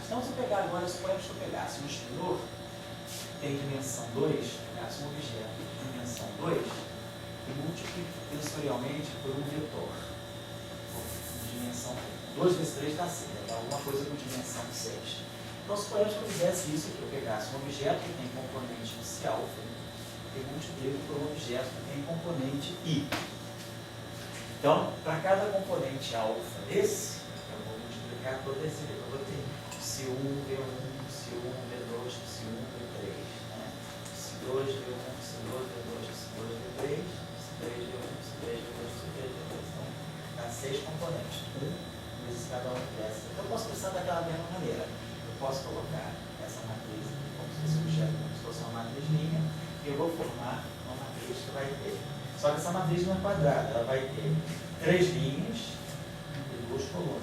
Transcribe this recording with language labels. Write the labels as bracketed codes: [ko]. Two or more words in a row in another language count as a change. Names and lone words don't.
[pt] Então, se eu pegar agora, suponhamos que eu pegasse um espinor, tem dimensão 2, pegasse um objeto de dimensão 2 e multiplique tensorialmente por um vetor de dimensão 2 vezes 3 dá 6, dá alguma coisa com dimensão 6. Então, suponhamos que eu fizesse isso aqui, eu pegasse um objeto que tem componente esse alfa e multiplico por um objeto que tem componente I. Então, para cada componente alfa desse, eu vou multiplicar todo esse vetor. Eu vou ter psi1, V1, psi1, V2, psi1, V3. Psi2, V1, psi2, V2, psi2, V3, psi3, V1, psi3, V2, psi3, V3. Então, dá 6 componentes. 1 vezes cada um dessas. Então, eu posso pensar daquela mesma maneira. Eu posso colocar essa matriz aqui, como se fosse objeto, como se fosse uma matriz linha, e eu vou formar uma matriz que vai ter. Só que essa matriz não é quadrada, ela vai ter 3 linhas e 2 colunas.